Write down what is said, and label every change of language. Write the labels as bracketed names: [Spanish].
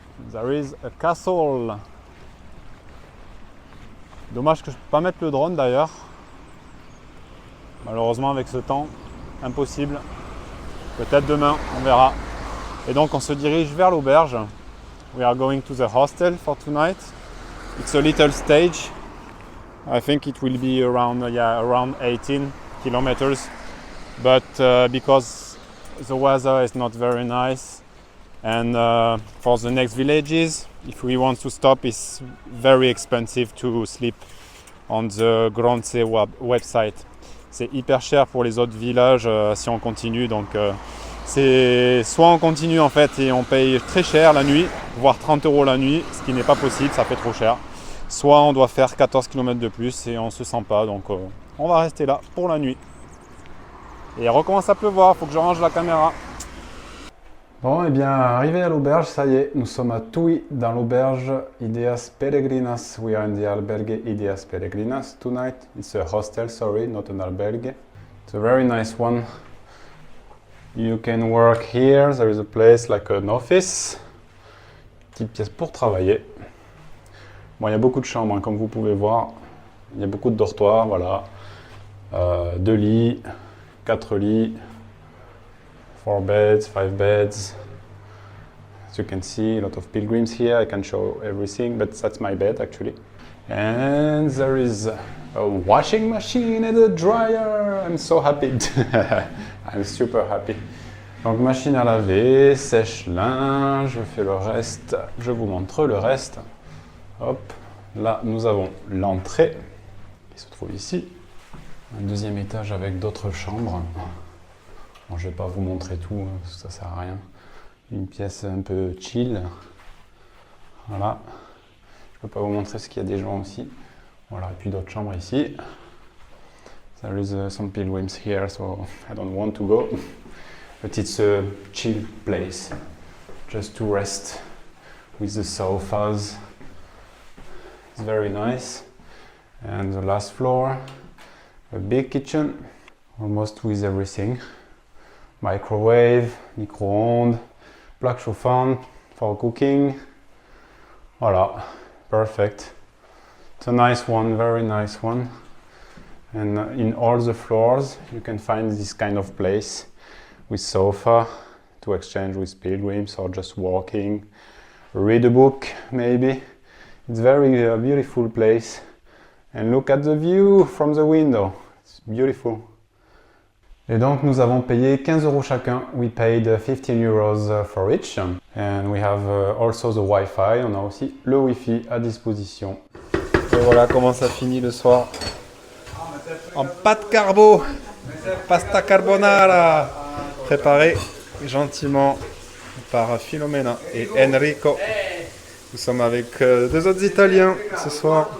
[English] There is a castle. [French] Dommage que je ne peux pas mettre le drone d'ailleurs. Malheureusement avec ce temps, impossible. Peut-être demain, on verra. Et donc on se dirige vers l'auberge. [English] We are going to the hostel for tonight. It's a little stage. I think it will be around 18 kilometers. But because the weather is not very nice, and for the next villages, if we want to stop, it's very expensive to sleep on the Grandse website. [French] C'est hyper cher pour les autres villages si on continue, donc c'est soit on continue en fait et on paye très cher la nuit, voire 30 € la nuit, ce qui n'est pas possible, ça fait trop cher. Soit on doit faire 14 km de plus et on se sent pas, donc on va rester là pour la nuit. Et il recommence à pleuvoir, il faut que je range la caméra. Bon, et bien, arrivé à l'auberge, ça y est, nous sommes à Tui, dans l'auberge Ideas Peregrinas. [English] We are in the albergue Ideas Peregrinas tonight. It's a hostel, sorry, not an albergue. It's a very nice one. You can work here, there is a place like an office. [French] Petite pièce pour travailler. Bon, il y a beaucoup de chambres, hein, comme vous pouvez voir. Il y a beaucoup de dortoirs, voilà. 2 lits. 4 lits, [English] 4 beds, 5 beds. As you can see, a lot of pilgrims here. I can show everything, but that's my bed actually. And there is a washing machine and a dryer. I'm so happy. I'm super happy. [French] Donc machine à laver, sèche-linge, je fais le reste. Je vous montre le reste. Hop, là nous avons l'entrée qui se trouve ici. Un deuxième étage avec d'autres chambres. Bon, je ne vais pas vous montrer tout, ça sert à rien. Une pièce un peu chill. Voilà. Je ne peux pas vous montrer ce qu'il y a des gens aussi. Voilà, et puis d'autres chambres ici. [English] There is some pilgrims here, so I don't want to go. But it's a chill place. Just to rest with the sofas. It's very nice. And the last floor. A big kitchen, almost with everything. Microwave, [French] micro-ondes, plaque chauffante [English] for cooking. Voilà, perfect. It's a nice one, very nice one. And in all the floors, you can find this kind of place with sofa to exchange with pilgrims or just walking. Read a book, maybe. It's very beautiful place. And look at the view from the window. It's beautiful. [French] Et donc nous avons payé 15 € chacun. [English] We paid 15 € for each. And we have also the Wi-Fi. [French] On a aussi le Wi-Fi à disposition. Et voilà comment ça finit le soir. En pâte carbo. [Italian] Pasta carbonara. [French] Préparé gentiment par Filomena et Enrico. Nous sommes avec 2 autres Italiens ce soir.